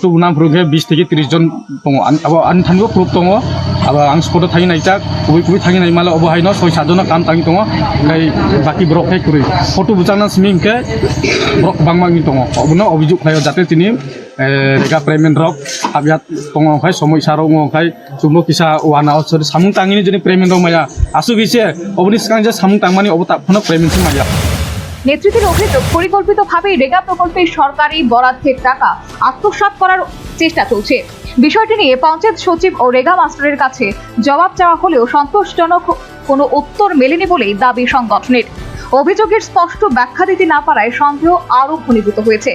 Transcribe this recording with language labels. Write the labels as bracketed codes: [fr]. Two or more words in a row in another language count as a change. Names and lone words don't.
[brx] बुनाम फोरखे 20 থেকে 30 जन दङ अब आनथानिबो प्रुफ दङ अब आं स्पट थाङि नायजाक बबे थाङि नाय माला अबहायनो 6-7 जन काम तांगि दङ ओमफ्राय बाकी ब्रक फाय कुरै फटो बुजांना सिमिंके ब्रक बांबांनि दङ अबनो अभियोग खायो जाते तिनि रेगा पेमेन्ट रक आबियात दङ ओमफ्राय समय सारो ओमफ्राय जुमो किसा वाना असर सामुं तांगिनि जनि पेमेन्ट दङ माया आसु बिसे अबनि सिगां जे सामुं तांमानि अबता फनो पेमेन्ट माया। [bn] নেতৃত্বের অভিযোগ, পরিকল্পিতভাবে রেগা প্রকল্পে সরকারি বরাদ্দের টাকা আত্মসাৎ করার চেষ্টা চলছে। বিষয়টি নিয়ে পঞ্চায়েত সচিব ও রেগা মাস্টারের কাছে জবাব চাওয়া হলেও সন্তোষজনক কোনো উত্তর মেলেনি বলেই দাবি সংগঠনের। অভিযোগের স্পষ্ট ব্যাখ্যা দিতে না পারায় সন্দেহ আরও ঘনীভূত হয়েছে।